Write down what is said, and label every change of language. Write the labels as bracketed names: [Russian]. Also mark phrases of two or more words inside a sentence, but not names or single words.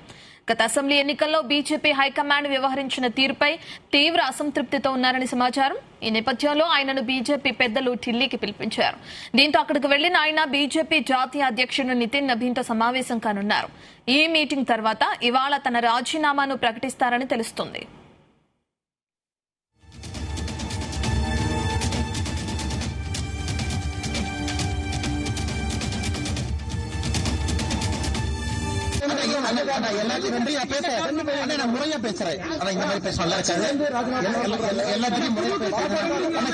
[Telugu] గత అసెంబ్లీ ఎన్నికల్లో బీజేపీ హైకమాండ్ వ్యవహరించిన తీరుపై తీవ్ర అసంతృప్తితో ఉన్నారని సమాచారం. ఈ నేపథ్యంలో ఆయనను బీజేపీ పెద్దలు ఢిల్లీకి పిలిపించారు. దీంతో అక్కడికి వెళ్లిన ఆయన బీజేపీ జాతీయ అధ్యక్షుడు నితిన్ నబీన్తో సమావేశం కానున్నారు. ఈ మీటింగ్ తర్వాత ఇవాళ తన రాజీనామాను ప్రకటిస్తారని తెలుస్తోంది. [Tamil] எல்லாத்தையும் நன்றியா பேசுறேன். நான் முறையா பேசுறேன். ஆனா இந்த மாதிரி பேச நல்லா இருக்காது. எல்லாத்தையும் முறையா பேசுறேன்.